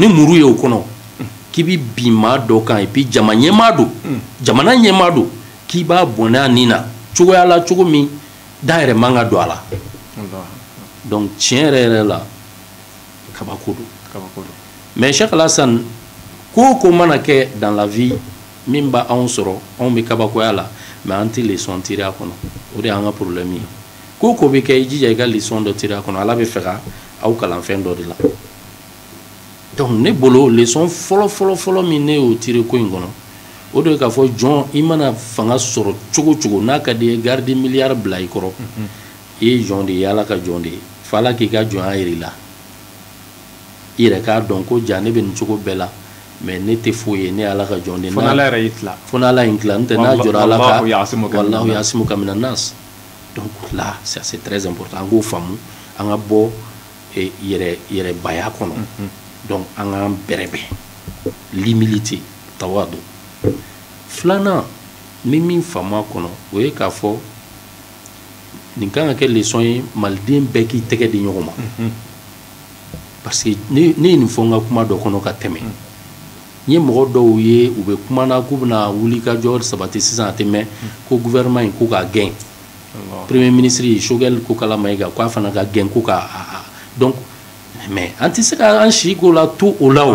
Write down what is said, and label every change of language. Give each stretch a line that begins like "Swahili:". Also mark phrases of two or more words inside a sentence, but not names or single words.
Bambara: muru ye o kɔnɔ k'i bi bin maa dɔ kan
French: et puis
Bambara: jama ɲɛmaa don jamana ɲɛmaa don k'i b'a bɔnɛ a nin na cogoya la cogo min da yɛrɛ man ka don a la donc tiɲɛ yɛrɛ yɛrɛ la kabako don mais Cheikh Alassane ko ko mana kɛ
French: dans la vie
Bambara: min b'a anw sɔrɔ anw bɛ kabakoya la mais an tɛ
French: leçon tirer
Bambara: a kɔnɔ o de y'an ka problème ye ko ko bɛ kɛ i jija i ka leçon dɔ tirer a kɔnɔ ala bɛ fɛ ka aw kalan fɛn dɔ de la donc ne bolo leçon fɔlɔ min ne y'o tirer ko in kɔnɔ o de ye k'a fɔ jɔn i mana fanga sɔrɔ cogo cogo n'a ka di ye garde milliard bila i kɔrɔ i ye jɔn de ye ala ka jɔn de ye fo ala k'i ka jɔnya yira i la i yɛrɛ k'a dɔn ko ja ne bɛ nin cogo bɛɛ la mais ne tɛ foyi ye ne ye ala ka jɔn de ye fo n'ala yɛrɛ y'i tila fo n'ala y'i tila n'o tɛ n'a jɔra ala ka
Arabic: والله يعصمك من الناس
French: donc là c'est très important
Bambara: an k'o faamu an ka bɔ yɛrɛ baya kɔnɔ donc an k'an bɛrɛbɛn l'humilité tawadu filanan min min faamu a kɔnɔ o ye k'a fɔ nin kan ka kɛ leçon ye maliden bɛɛ k'i tɛgɛ di ɲɔgɔn ma parce que ne ye nin fɔ n ka kuma dɔ kɔnɔ ka tɛmɛ n ye mɔgɔ dɔw ye u bɛ kuma na k'u bɛna wuli ka jɔ sabati sisan a tɛ mɛn ko gouvernement in ko k'a gɛn
French: premier ministre
Bambara: Choguel Kokala Mayiga k'a fana ka gɛn ko k'a donc mais an tɛ se ka an si ko la to o la o